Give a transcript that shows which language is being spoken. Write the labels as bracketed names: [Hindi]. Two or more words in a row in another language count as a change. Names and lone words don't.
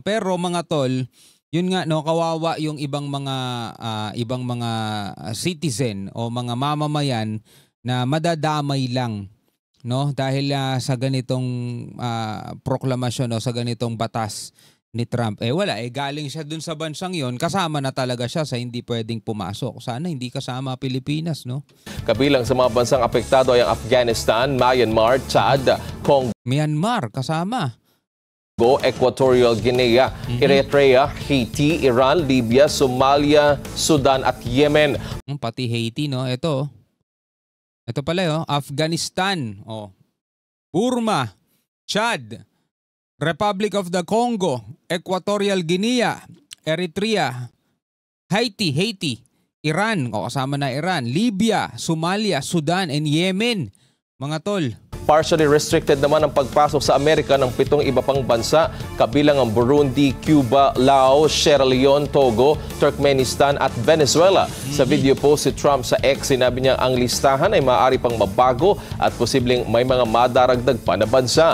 [Filipino] Pero mga tol, yun nga no, kawawa yung ibang mga citizen o mga mamamayan na madadamay lang. No, dahil sa ganitong proklamasyon o sa ganitong batas ni Trump, galing siya dun sa bansang yon, kasama na talaga siya sa hindi pwedeng pumasok. Sana hindi kasama Pilipinas, no? Kabilang sa mga bansang apektado ay ang Afghanistan, Myanmar, Chad, Congo, Myanmar kasama, Equatorial Guinea, Eritrea, Haiti, Iran, Libya, Somalia, Sudan at Yemen. Pati Haiti, no? Ito pala Afghanistan, Burma, Chad, Republic of the Congo, Equatorial Guinea, Eritrea, Haiti, Iran, kasama na Iran, Libya, Somalia, Sudan, and Yemen, mga tol. [English] Partially restricted [Filipino] naman ang pagpasok sa Amerika ng 7 iba pang bansa, kabilang ang Burundi, Cuba, Laos, Sierra Leone, Togo, Turkmenistan at Venezuela. Sa [English] video post [Filipino] si Trump sa X, sinabi niya ang listahan ay maaari pang mabago at posibleng may mga madaragdag pa na bansa.